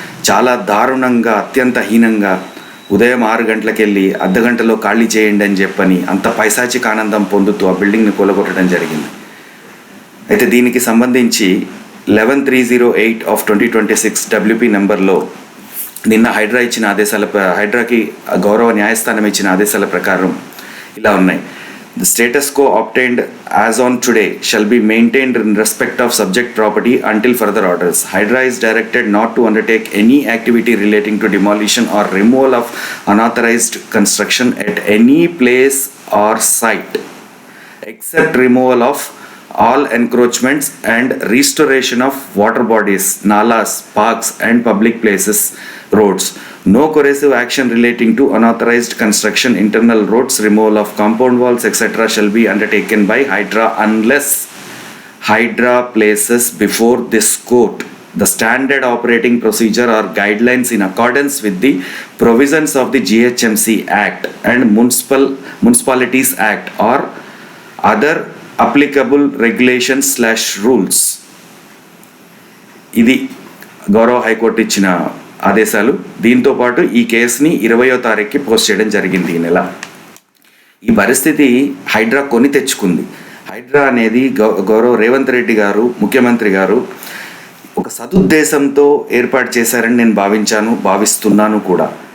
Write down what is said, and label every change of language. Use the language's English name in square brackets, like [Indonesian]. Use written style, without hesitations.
[Telugu] చాలా దారుణంగా, అత్యంత హీనంగా ఉదయం 6 గంటలకు వెళ్ళి అర్ధగంటలో ఖాళీ చేయండి అని చెప్పని అంత పైశాచిక ఆనందం పొందుతూ ఆ బిల్డింగ్ని కూలగొట్టడం జరిగింది. అయితే దీనికి సంబంధించి 11308 ఆఫ్ 2026 WP నెంబర్లో నిన్న హైడ్రాకి గౌరవ న్యాయస్థానం ఇచ్చిన ఆదేశాల ప్రకారం ఇలా ఉన్నాయి. [English] The status quo obtained as on today shall be maintained in respect of subject property until further orders. Hydra is directed not to undertake any activity relating to demolition or removal of unauthorized construction at any place or site, except removal of all encroachments and restoration of water bodies, nalas, parks and public places, roads. No coercive action relating to unauthorized construction, internal roads, removal of compound walls, etc. shall be undertaken by Hydra unless Hydra places before this court the standard operating procedure or guidelines in accordance with the provisions of the GHMC Act and Municipalities Act or other applicable regulations/rules. [Telugu] ఇది గౌరవ high court ఇచ్చిన ఆదేశాలు. దీంతో పాటు ఈ కేసుని 20వ తారీఖుకి post చేయడం జరిగింది ఈ నెల. ఈ పరిస్థితి హైడ్రా కొని తెచ్చుకుంది. హైడ్రా అనేది గౌరవ రేవంత్ రెడ్డి గారు, ముఖ్యమంత్రి గారు ఒక సదుద్దేశంతో ఏర్పాటు చేశారని నేను భావిస్తున్నాను కూడా.